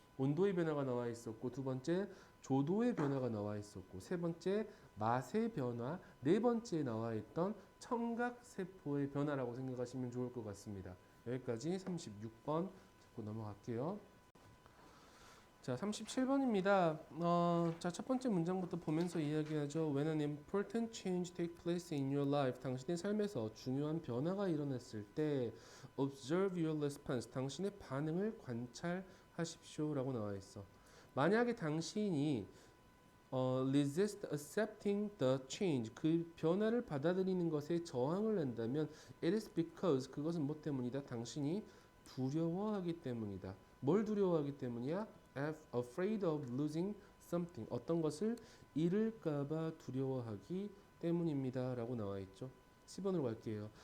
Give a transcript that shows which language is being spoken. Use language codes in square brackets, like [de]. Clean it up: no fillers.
[ko] 온도의 변화가 나와 있었고 두 번째 조도의 변화가 나와 있었고 세 번째 맛의 변화, 네 번째에 나와 있던 청각 세포의 변화라고 생각하시면 좋을 것 같습니다. 여기까지 36번 잡고 넘어갈게요. 자, 37번입니다. 자, 첫 번째 문장부터 보면서 이야기하죠. [en] When an important change takes place in your life, [ko] 당신의 삶에서 중요한 변화가 일어났을 때, [en] observe your response, [ko] 당신의 반응을 관찰하십시오라고 나와 있어. 만약에 당신이 [en] resist accepting the change, [ko] 그 변화를 받아들이는 것에 저항을 한다면, [en] it is because, [ko] 그것은 뭐 때문이다? 당신이 두려워하기 때문이다. 뭘 두려워하기 때문이야? [en] afraid of losing something, [ko] 어떤 것을 잃을까봐 두려워하기 때문입니다 라고 나와 있죠. 10번으로 갈게요.